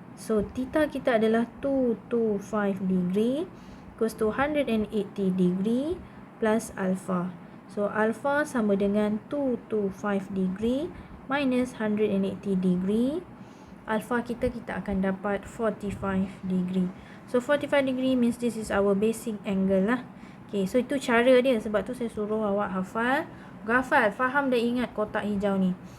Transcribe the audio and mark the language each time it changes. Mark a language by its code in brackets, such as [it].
[en] So theta [ms] kita adalah [en] 225 degree equals to 180 degree plus alpha. So alpha [ms] sama dengan [en] 225 degree minus 180 degree. [ms] Alpha kita akan dapat 45 degree. [en] So 45 degree means this is our basic angle lah. [ms] Okay, so itu cara dia. Sebab tu saya suruh awak hafal. Faham dan ingat kotak hijau ni.